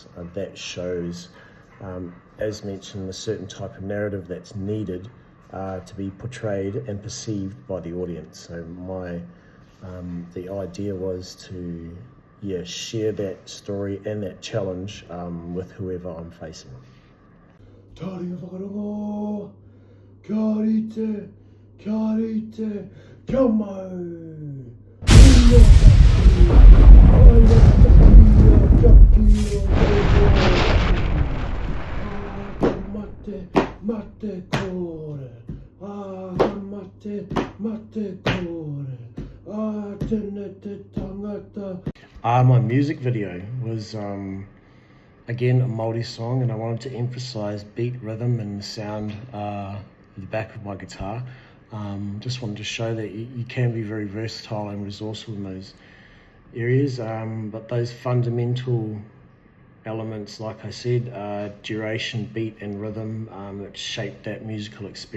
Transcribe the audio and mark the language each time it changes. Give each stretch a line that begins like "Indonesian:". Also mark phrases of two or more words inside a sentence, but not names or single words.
English: That shows, as mentioned, a certain type of narrative that's needed to be portrayed and perceived by the audience. So the idea was to share that story and that challenge with whoever I'm facing.
Māori: Tāringa whakarongo, kia rite, kia mau. Mate kore, mate kore, tēnei te tangata.
English: My music video was again a Māori song, and I wanted to emphasize beat, rhythm and the sound at the back of my guitar. Just wanted to show that you can be very versatile and resourceful in those areas, but those fundamental elements, like I said, duration, beat and rhythm, that shaped that musical experience.